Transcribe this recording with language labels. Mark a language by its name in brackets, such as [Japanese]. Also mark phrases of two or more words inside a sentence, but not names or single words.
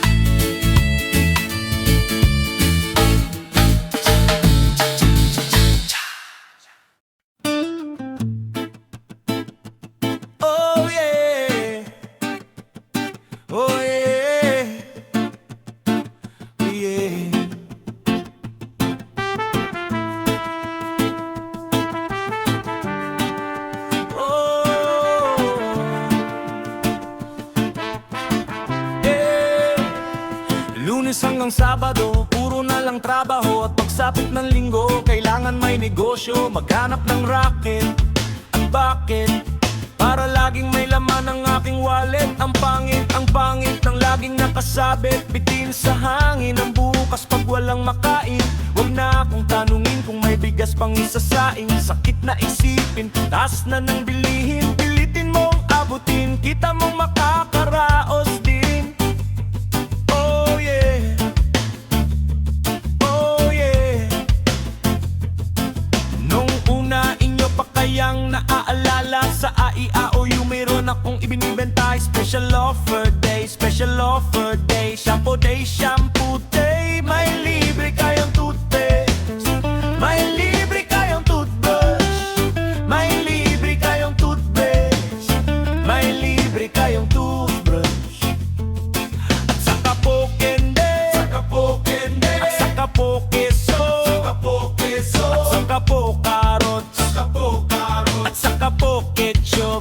[English] Oh yeah, oh yeah, yeah. Oh, yeah. [Filipino] Lunes hanggang Sabado, puro na lang trabaho. At pagsapit ng Linggo, kailangan may negosyo, maghanap ng racket. At bakit? Para laging may laman ang aking wallet. Ang pangit ng laging nakasabit, bitin sa hangin ang bukas pag walang makain. Huwag na akong tanungin kung may bigas pang isasaing. Sakit na isipin, taas na ng bilihin. Pilitin mong abutin, kita mong makakaraos din. [English] Oh yeah, oh yeah. [Filipino] Nung una inyo pa kayang naaalala, sa AIAOU meron akong ibinibenta. [English] Special offer day, special offer day. Shampoo day, shampoo day. [Filipino] May libre kayong toothpaste, may libre kayong toothbrush, may libre kayong toothpaste, may libre kayong toothbrush. At saka po kende, saka po kende, at saka po keso, saka po keso, at saka po carrots, saka po carrots, at saka po ketchup.